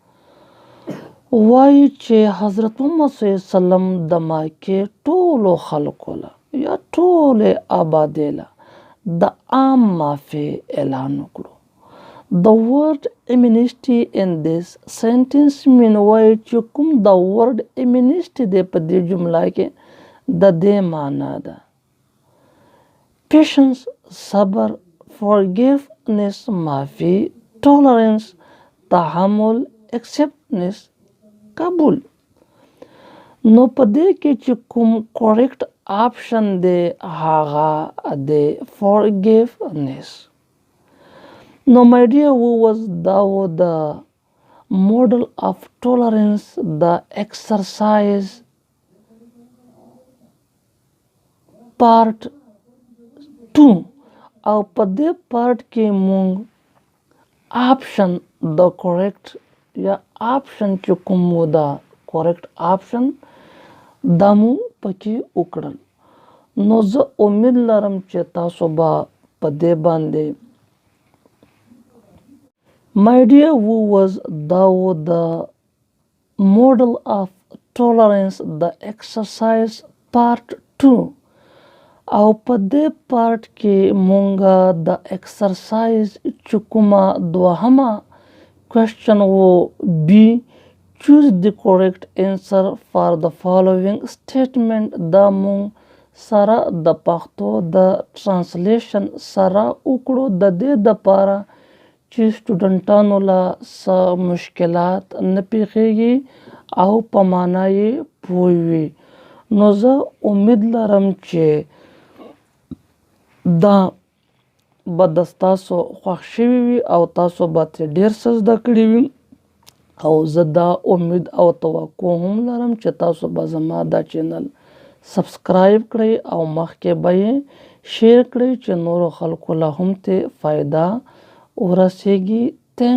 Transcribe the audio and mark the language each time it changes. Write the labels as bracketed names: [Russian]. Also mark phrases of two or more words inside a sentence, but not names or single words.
[Pashto] وایي چې حضرت محمد صلی الله علیه وسلم د مکې ټولو خلکو له یا ټولې آبادۍ له د عام معافۍ اعلان وکړو. [English] The word amnesty in this sentence mean [Pashto] وایي چې کوم د [English] word amnesty [Pashto] دی په دې جمله کې د دې معنا ده patience صبر forgiveness معافي tolerance تحمل acceptance قبول. نو په دې کې چې کوم [English] correct option [Pashto] دی هغه دی forgiveness. نو [English] my dear who was [Pashto] دا و د [English] model of tolerance [Pashto] د [English] exercise part 2 [Pashto] او په دې پارت کې مونږ آپشن د کریکټ یا آپشن چې کوم دا [English] correct option [Pashto] دا مو پکې وکړل. نو زه امید لرم چې تاسو به په دې باندې [English] my dear who was [Pashto] دا و د [English] model of tolerance [Pashto] د [English] exercise part 2 [Pashto] او په دې پارت کې مونږ د exercise چې کومه دوهمه [English] question will be choose the correct answer for the following statement. [Pashto] دا مونږ سره د پښتو د translation سره وکړو د دې دپاره چې سټوډنټانو له څه مشکلات نه پیښیږي او په معنا یې پوه وي. نو زه امید لرم چې دا به د ستاسو خوښ شوي وي او تاسو به ترې ډېر څه زده کړي وي او زه دا امید او توقع هم لرم چې تاسو به زما دا چینل سبسکرایب کړئ او مخکې به یې شیر کړئ چې نورو خلکو له هم ترې فایده ورسیږي.